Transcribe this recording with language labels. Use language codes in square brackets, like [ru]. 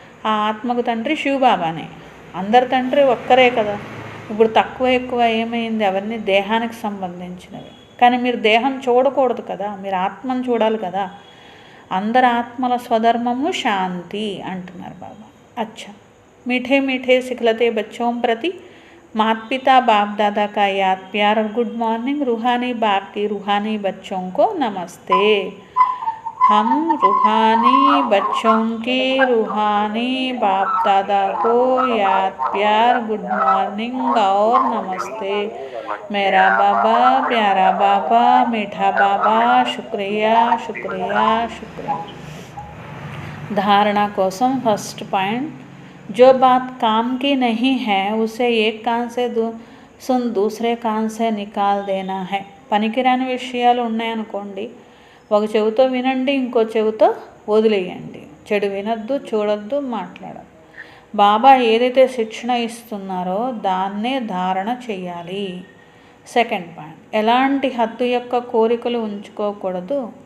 [te] ఆ ఆత్మకు తండ్రి శివబాబానే. అందరి తండ్రి ఒక్కరే కదా. ఇప్పుడు తక్కువ ఎక్కువ ఏమైంది? అవన్నీ దేహానికి సంబంధించినవి. కానీ మీరు దేహం చూడకూడదు కదా, మీరు ఆత్మను చూడాలి కదా. అందరి ఆత్మల స్వధర్మము శాంతి అంటున్నారు బాబా. [hi] అచ్చా, మీఠే మీఠే సిఖలతే బచ్చోం ప్రతి माता पिता बाप दादा का याद प्यार और गुड मॉर्निंग। रूहानी बाप की रूहानी बच्चों को नमस्ते। हम रूहानी बच्चों की रूहानी बाप दादा को याद प्यार गुड मॉर्निंग और नमस्ते। मेरा बाबा, प्यारा बाबा, मीठा बाबा, शुक्रिया शुक्रिया शुक्रिया। [te] धारणा कोसम [hi] फर्स्ट पॉइंट, जो बात काम की नहीं है उसे एक कान से सुन दूसरे कान से निकाल देना है. [te] పనికిరాని విషయాలు ఉన్నాయనుకోండి, ఒక చెవితో వినండి, ఇంకో చెవితో వదిలేయండి. చెడు వినొద్దు, చూడొద్దు, మాట్లాడద్దు. బాబా ఏదైతే శిక్షణ ఇస్తున్నారో దాన్నే ధారణ చేయాలి. సెకండ్ పాయింట్, ఎలాంటి హద్దు యొక్క కోరికలు ఉంచుకోకూడదు.